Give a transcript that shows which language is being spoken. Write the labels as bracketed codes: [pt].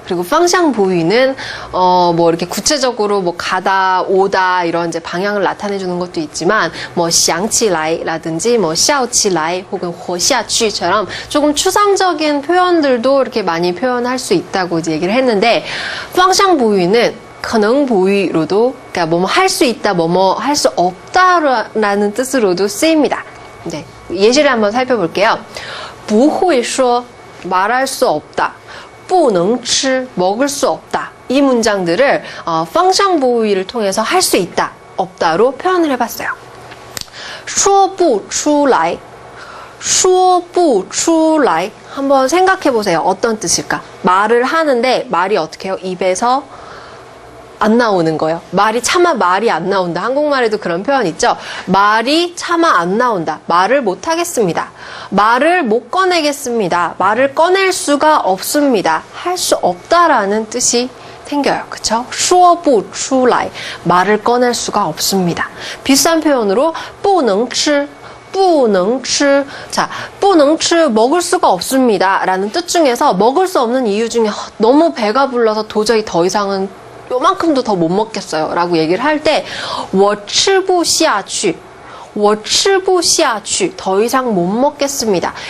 [ko] 그리고 方向 보유는 뭐 이렇게 구체적으로 뭐 가다, 오다 이런 이제 방향을 나타내 주는 것도 있지만 뭐 [zh] 想起来 [ko] 라든지 뭐 [zh] 笑起来 [ko] 혹은 [zh] 活下去 [ko] 처럼 조금 추상적인 표현들도 이렇게 많이 표현할 수 있다고 이제 얘기를 했는데 方向 보유는 可能보유로도 그러니까 뭐뭐 할 수 있다, 뭐뭐 할 수 없다라는 뜻으로도 쓰입니다. 네, 예시를 한번 살펴볼게요. [zh] 不会说 [ko] 말할 수 없다, [zh] 不能吃 [ko] 먹을 수 없다. 이 문장들을 方向보유를 통해서 할 수 있다, 없다로 표현을 해봤어요. [zh] 说不出来, 说不出来 [ko] 한번 생각해보세요. 어떤 뜻일까? 말을 하는데 말이 어떻게 해요? 입에서 안 나오는 거예요. 차마 말이 안 나온다. 한국말에도 그런 표현 있죠. 말이 차마 안 나온다. 말을 못 하겠습니다. 말을 못 꺼내겠습니다. 말을 꺼낼 수가 없습니다. 할 수 없다라는 뜻이 생겨요. 그쵸? [zh] 说不出来 [ko] 말을 꺼낼 수가 없습니다. 비슷한 표현으로 [zh] 不能吃不能吃. [ko] 자, [zh] 不能吃 [ko] 먹을 수가 없습니다. 라는 뜻 중에서 먹을 수 없는 이유 중에 너무 배가 불러서 도저히 더 이상은 요만큼도 더 못 먹겠어요 라고 얘기를 할 때 [zh] 我吃不下去我吃不下去 [ko] 더 이상 못 먹겠습니다.